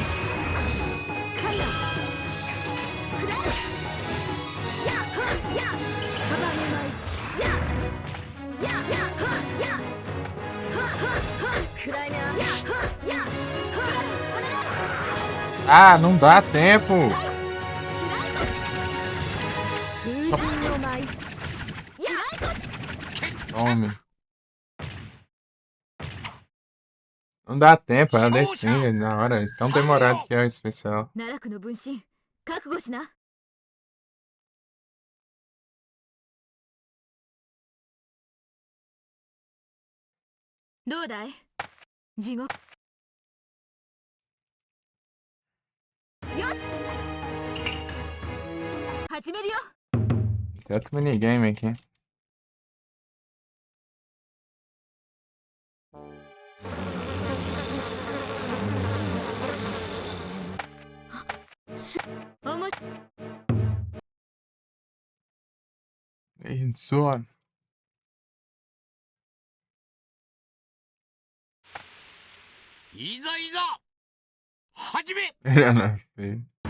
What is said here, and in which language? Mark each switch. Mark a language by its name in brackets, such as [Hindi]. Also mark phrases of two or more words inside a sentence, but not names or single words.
[English] Yeah! [Portuguese] Ah, não dá tempo. [Japanese] 風神の舞 [Portuguese] Tome. Não dá tempo, ela defende na hora. Tão demorado que é o especial. [Japanese] 奈落の分身覚悟しな。どうだい地獄。始めるよ。 [Portuguese] Tem outro minigame aqui. Isso. [Japanese] いざいざ始め。 [Portuguese] Ele não fez.